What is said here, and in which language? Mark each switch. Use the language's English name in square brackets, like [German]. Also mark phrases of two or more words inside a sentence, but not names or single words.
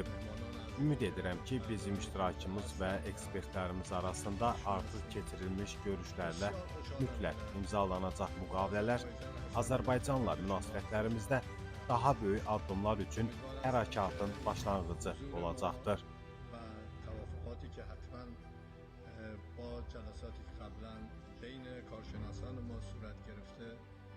[Azerbaijani] Ümid edirəm ki, bizim iştirakımız və ekspertlərimiz arasında artıq keçirilmiş görüşlərlə mütləq imzalanacaq müqavilələr Azərbaycanla münasibətlərimizdə daha böyük addımlar üçün hərəkatın başlanğıcı olacaqdır. [Persian] با جلساتی که قبلا بین کارشناسان ما صورت گرفته